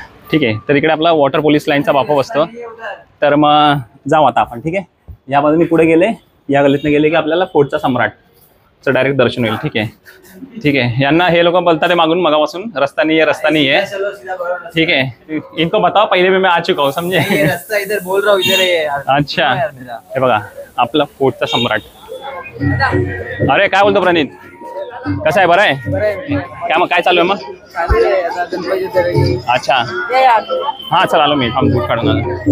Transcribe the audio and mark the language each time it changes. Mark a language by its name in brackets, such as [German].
[Marathi] ठीक आहे, तर इकडे आपला वॉटर पोलीस लाईनचा बापा बसतो. तर मग जाऊ आता आपण. ठीक आहे, या बाजूने पुढे गेले, या गल्लीतनं गेले की आपल्याला फोर्टचा सम्राटचं डायरेक्ट दर्शन होईल. [Hindi] ठीक आहे, ठीक है, यांना हे लोग बोलता थे मागून मगापासून रास्ता नहीं है. ठीक है, इनको बताओ, पहले भी मैं आ चुका हूँ, समझे. रास्ता इधर बोल रहा हूँ, इधर है. [Marathi] अच्छा, हे बघा आपला फोर्टचा सम्राट. अरे काय बोलतो प्रणित, कसं आहे? बरं आहे. काय चालू आहे मग? अच्छा, हा चल आलो मी, थांब दूध काढून आलो.